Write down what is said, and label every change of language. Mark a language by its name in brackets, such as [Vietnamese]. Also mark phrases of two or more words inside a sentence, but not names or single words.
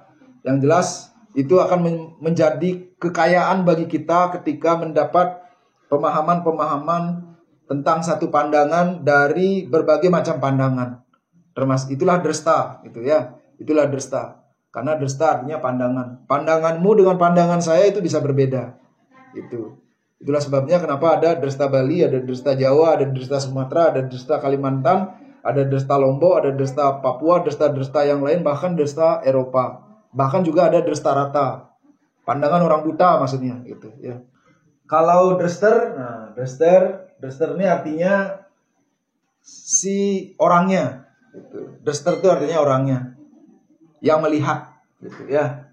[Indonesian] Yang jelas itu akan menjadi kekayaan bagi kita ketika mendapat pemahaman-pemahaman tentang satu pandangan dari berbagai macam pandangan. Itulah Dresta, gitu ya. Itulah Dresta. Karena Dresta artinya pandangan. Pandanganmu dengan pandangan saya itu bisa berbeda. Itulah sebabnya kenapa ada Dresta Bali, ada Dresta Jawa, ada Dresta Sumatera, ada Dresta Kalimantan, ada Dresta Lombok, ada Dresta Papua, Dresta yang lain, bahkan Dresta Eropa. Bahkan juga ada Dresta Rata. Pandangan orang buta maksudnya, gitu ya. Kalau Drester, nah Drester ini artinya si orangnya. Drester itu artinya orangnya yang melihat, gitu ya.